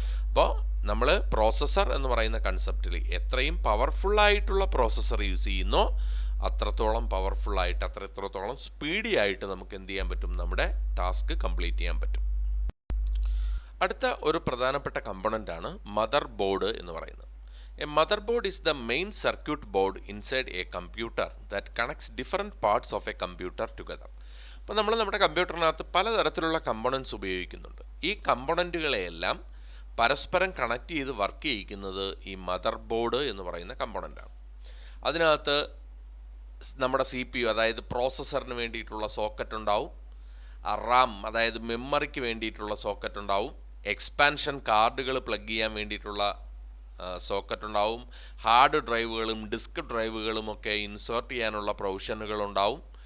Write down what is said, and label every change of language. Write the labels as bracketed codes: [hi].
[ml] അപ്പോൾ നമ്മൾ പ്രോസസ്സർ എന്ന് പറയുന്ന കൺസെപ്റ്റിൽ എത്രയും പവർഫുള്ളായിട്ടുള്ള പ്രോസസ്സർ യൂസ് ചെയ്യുന്നോ അത്രത്തോളം പവർഫുള്ളായിട്ട്, അത്രത്തോളം സ്പീഡി ആയിട്ട് നമുക്ക് എന്ത് ചെയ്യാൻ പറ്റും, നമ്മുടെ ടാസ്ക് കംപ്ലീറ്റ് ചെയ്യാൻ പറ്റും. അടുത്ത ഒരു പ്രധാനപ്പെട്ട കമ്പോണൻ്റ് ആണ് മദർ ബോർഡ് എന്ന് പറയുന്നത്. [en] A motherboard is the main circuit board inside a computer that connects different parts of a computer together. [ml] അപ്പോൾ നമ്മൾ നമ്മുടെ കമ്പ്യൂട്ടറിനകത്ത് പലതരത്തിലുള്ള കമ്പോണൻസ് ഉപയോഗിക്കുന്നുണ്ട്. ഈ കമ്പോണൻറ്റുകളെയെല്ലാം പരസ്പരം കണക്ട് ചെയ്ത് വർക്ക് ചെയ്യിക്കുന്നത് ഈ മദർ ബോർഡ് എന്ന് പറയുന്ന കമ്പോണൻ്റാണ്. അതിനകത്ത് നമ്മുടെ CPU അതായത് പ്രോസസ്സറിന് വേണ്ടിയിട്ടുള്ള സോക്കറ്റ് ഉണ്ടാവും, RAM അതായത് മെമ്മറിക്ക് വേണ്ടിയിട്ടുള്ള സോക്കറ്റ് ഉണ്ടാവും, എക്സ്പാൻഷൻ കാർഡുകൾ പ്ലഗ് ചെയ്യാൻ വേണ്ടിയിട്ടുള്ള സോക്കറ്റ് ഉണ്ടാവും, ഹാർഡ് ഡ്രൈവുകളും ഡിസ്ക് ഡ്രൈവുകളും ഒക്കെ ഇൻസേർട്ട് ചെയ്യാനുള്ള പ്രൊവിഷനുകൾ ഉണ്ടാവും.